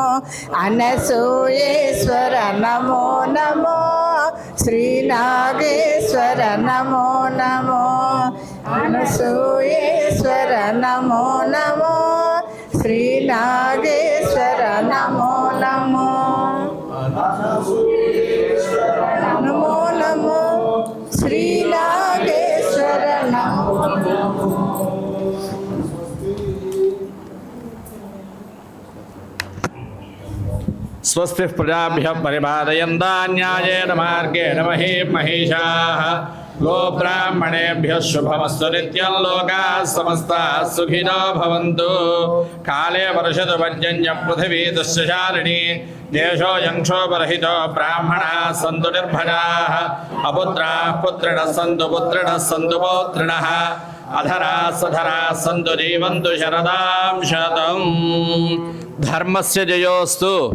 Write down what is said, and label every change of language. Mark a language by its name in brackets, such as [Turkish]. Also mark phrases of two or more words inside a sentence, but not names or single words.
[Sanskrit] అనసూయేశ్వర నమో నమో శ్రీనాగేశ్వర నమో నమో అనసూయేశ్వర నమో నమో శ్రీనాగేశ్వర నమో నమో నమో నమో శ్రీనాగేశ్వర నమో స్వస్తి ప్రజాభ్యః పరిపాలయంతాం న్యాయేన మార్గేణ మహీమహీషాః గోబ్రాహ్మణేభ్యः శుభమస్తు నిత్యం లోకాः సమస్తాः సుఖినో భవంతు కాలే వర్షతు పర్జన్య పృథివీ దుశ్శాలిని దేశోऽयं క్షోభరహితో బ్రాహ్మణాः సంతు నిర్భయాः అపుత్రాः పుత్రిణः సంతు పుత్రిణः సంతు పౌత్రిణः అధరాः సధరాः సంతు జీవంతు శరదాం శతం ధర్మస్య జయోస్తు